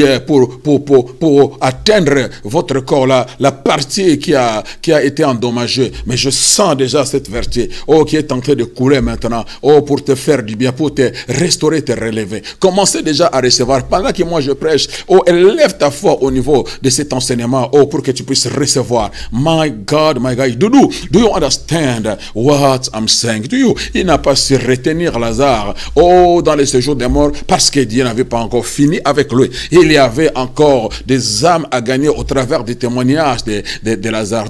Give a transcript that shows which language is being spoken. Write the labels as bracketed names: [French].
[French] Pour atteindre votre corps, la partie qui a été endommagée. Mais je sens déjà cette vertu, qui est en train de couler maintenant. Pour te faire du bien, pour te restaurer, te relever. Commencez déjà à recevoir. Pendant que moi je prêche, élève ta foi au niveau de cet enseignement, pour que tu puisses recevoir. [English] My God, do you understand what I'm saying? Do you? [French] Il n'a pas su retenir Lazare dans les séjours des morts parce que Dieu n'avait pas encore fini avec lui. Il y avait encore des âmes à gagner au travers des témoignages de Lazare.